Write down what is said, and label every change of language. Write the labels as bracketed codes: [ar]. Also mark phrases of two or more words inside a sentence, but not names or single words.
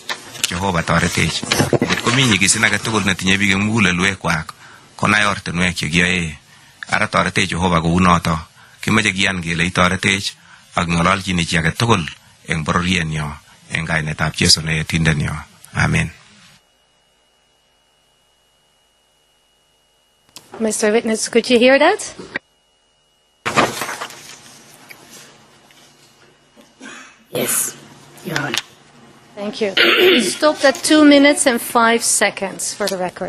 [kln] Jehovah toretech. Ngot komi nyigisin age tugul netinye biik eng mugulelwekwak, konai ortinwek chekiyoe. Ara toretech Jehovah kounoto. Kimache kiyan kele itoretech ak ng'ololchini chi age tugul eng bororienyo eng kainetab Jesu ne yetindenyo. Amen. [en] Mr. Witness, could you hear that? Yes, Your Honor. Thank you. We stopped at 2 minutes and 5 seconds for the record.